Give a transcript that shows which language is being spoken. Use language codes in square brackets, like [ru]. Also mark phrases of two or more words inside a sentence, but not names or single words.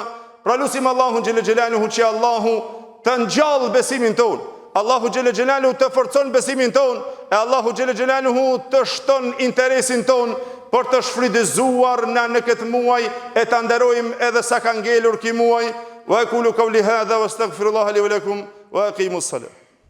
[sq] Pra lutim Allahun [ar] جل جلاله [sq] që Allahu të ngjall besimin ton, Allahu [ar] جل جلاله [sq] të forcon besimin ton, e Allahu [ar] جل جلاله [sq] të shton interesin ton për të shfrytëzuar në këtë muaj, e ta nderojmë edhe sa ka ngelur ky muaj. [ar] وأقول قولي هذا وأستغفر الله لي ولكم وأقيموا الصلاة.